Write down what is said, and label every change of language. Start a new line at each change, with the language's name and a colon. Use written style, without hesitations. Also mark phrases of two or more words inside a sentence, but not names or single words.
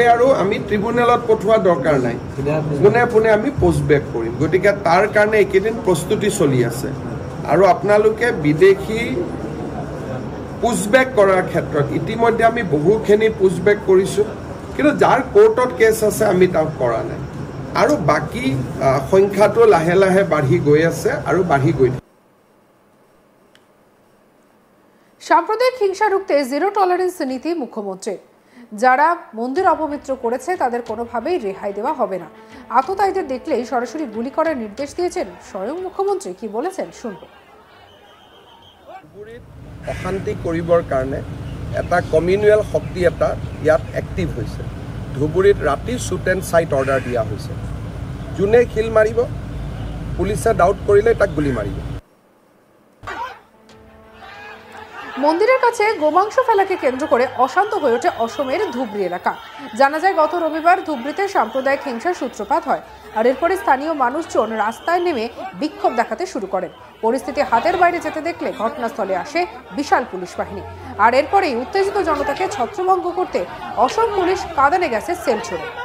Assamese: আৰু আমি ট্ৰিব্যুনেলত পঠোৱা দৰকাৰ নাই পোনে পোনে আমি পোষ্টবেক কৰিম গতিকে তাৰ কাৰণে এইকেইদিন প্ৰস্তুতি চলি আছে আৰু আপোনালোকে বিদেশী পুছবেক কৰাৰ ক্ষেত্ৰত ইতিমধ্যে আমি বহুখিনি পুছবেক কৰিছোঁ কিন্তু যাৰ কোৰ্টত কেছ আছে আমি তাক কৰা নাই আৰু বাকী সংখ্যাটো লাহে লাহে বাঢ়ি গৈ আছে আৰু বাঢ়ি গৈ থাকে
Bangla: সাম্প্রদায়িক হিংসা রুখতে
English: zero tolerance
Bangla: নীতি মুখ্যমন্ত্রীর যারা মন্দির অপবিত্র করেছে তাদের কোনোভাবেই রেহাই দেওয়া হবে না আততায়ীদের দেখলেই সরাসরি গুলি করার নির্দেশ দিয়েছেন স্বয়ং মুখ্যমন্ত্রী কি বলেছেন শুনব
Assamese: অশান্তি কৰিবৰ কাৰণে এটা কমিউনেল শক্তি এটা ইয়াত এক্টিভ হৈছে ধুবুৰীত ৰাতি
English: shoot and sight order
Assamese: দিয়া হৈছে যোনে খিল মাৰিব পুলিচে ডাউট কৰিলে তাক গুলি মাৰিব
Bangla: মন্দিরের কাছে গোমাংস ফেলাকে কেন্দ্র করে অশান্ত হয়ে ওঠে অসমের ধুবড়ী এলাকা জানা যায় গত রবিবার ধুবড়ীতে সাম্প্রদায়িক হিংসার সূত্রপাত হয় আর এরপরে স্থানীয় মানুষজন রাস্তায় নেমে বিক্ষোভ দেখাতে শুরু করেন পরিস্থিতি হাতের বাইরে যেতে দেখলে ঘটনাস্থলে আসে বিশাল পুলিশ বাহিনী আর এরপরেই উত্তেজিত জনতাকে ছত্রভঙ্গ করতে অসম পুলিশ কাঁদানে গ্যাসের সেল ছোড়ে